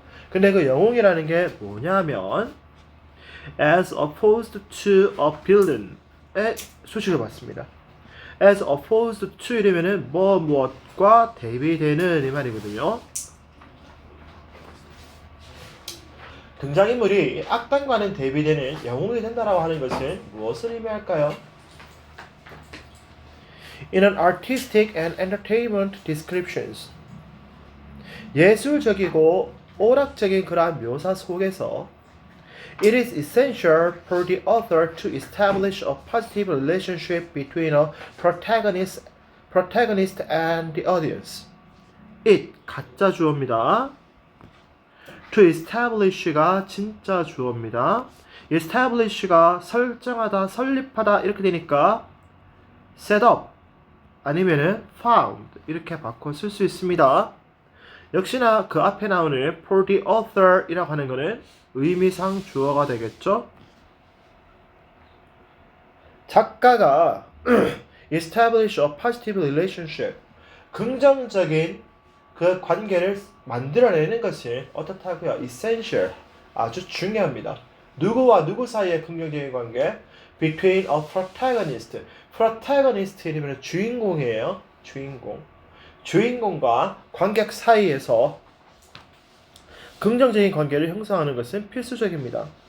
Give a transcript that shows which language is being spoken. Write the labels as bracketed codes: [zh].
[ko] 근데 그 영웅이라는 게 뭐냐면 [en] as opposed to a villain [ko] 의 수식을 받습니다. [en] as opposed to [ko] 이러면은 무엇과 대비되는 이 말이거든요. 등장인물이 악당과는 대비되는 영웅이 된다라고 하는 것은 무엇을 의미할까요? [en] In an artistic and entertainment descriptions [ko] 예술적이고 오락적인 그러한 묘사 속에서 [en] it is essential for the author to establish a positive relationship between a protagonist and the audience. [ko] it 가짜 주어입니다. to establish가 진짜 주어입니다. establish가 설정하다, 설립하다 이렇게 되니까 set up 아니면은 found 이렇게 바꿔 쓸 수 있습니다. 역시나 그 앞에 나오는 for the author 이라고 하는 거는 의미상 주어가 되겠죠. 작가가 [en] establish a positive relationship [ko] 긍정적인 그 관계를 만들어내는 것이 어떻다고요? essential 아주 중요합니다. 누구와 누구 사이의 긍정적인 관계? [en] between a protagonist [ko] 이러면 주인공이에요. 주인공과 관객 사이에서 긍정적인 관계를 형성하는 것은 필수적입니다.